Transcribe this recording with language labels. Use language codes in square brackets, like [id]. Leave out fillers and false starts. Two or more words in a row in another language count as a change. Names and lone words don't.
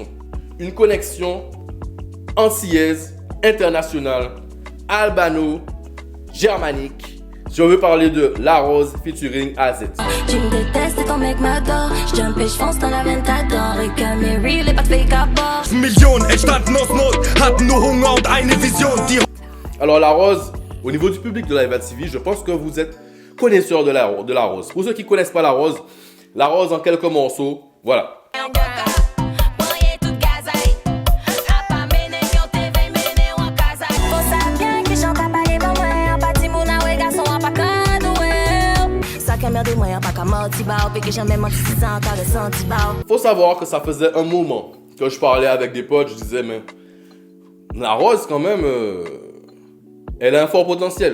[fr] Une connexion antillaise, internationale, albano-germanique. Si on veut parler de La Rose featuring AZ. Tu me détestes et ton mec m'adore. Je jump et je fonce dans la Ventador. Et que mes real et pas de fake à bord. [de] Millionen entstanden aus Not, hatten nur Hunger und eine Vision. Die [fr] Alors La Rose, au niveau du public de Live La TV, je pense que vous êtes connaisseurs de la Rose. Pour ceux qui ne connaissent pas La Rose en quelques morceaux, voilà. Faut savoir que ça faisait un moment que je parlais avec des potes, je disais mais La Rose quand même, elle a un fort potentiel.